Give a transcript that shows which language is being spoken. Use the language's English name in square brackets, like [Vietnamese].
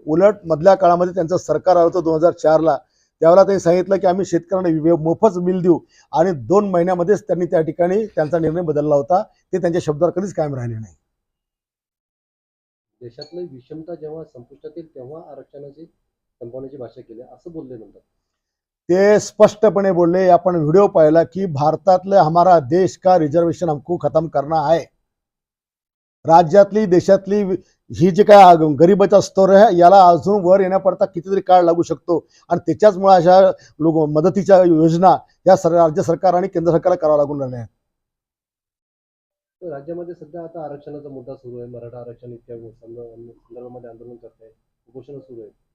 [Marathi] उलट मधल्या काळामध्ये त्यांचं सरकार आलं होतं 2004ला, त्यावेळेला त्यांनी सांगितलं की आम्ही शेतकऱ्यांना मोफत बिल देऊ आणि 2 महिन्यामध्येच त्यांनी त्या ठिकाणी त्यांचा निर्णय बदलला होता। ते त्यांच्या शब्दावर कधीच कायम राहिले नाही। देशातली विषमता जेव्हा संपुष्टात येईल तेव्हा आरक्षणाची संपवण्याची भाषा केली असं बोलले नंतर ते स्पष्टपणे बोलले। आपण व्हिडिओ पाहिला की भारतातले [Hindi] हमारा देश का रिजर्वेशन हमको खत्म करना है। [Marathi] राज्यातली देशातली ही जी काय गरिबाचा स्तर आहे याला अजून वर येण्याकरता कितीतरी काळ लागू शकतो आणि त्याच्याचमुळे अशा मदतीच्या योजना या राज्य सरकार आणि केंद्र सरकारला करावं लागून राहिल्या आहेत। राज्यामध्ये सध्या आता आरक्षणाचा मुद्दा सुरू आहे। मराठा आरक्षण इत्यादी संदर्भामध्ये आंदोलन करताय, उपोषण सुरू आहे।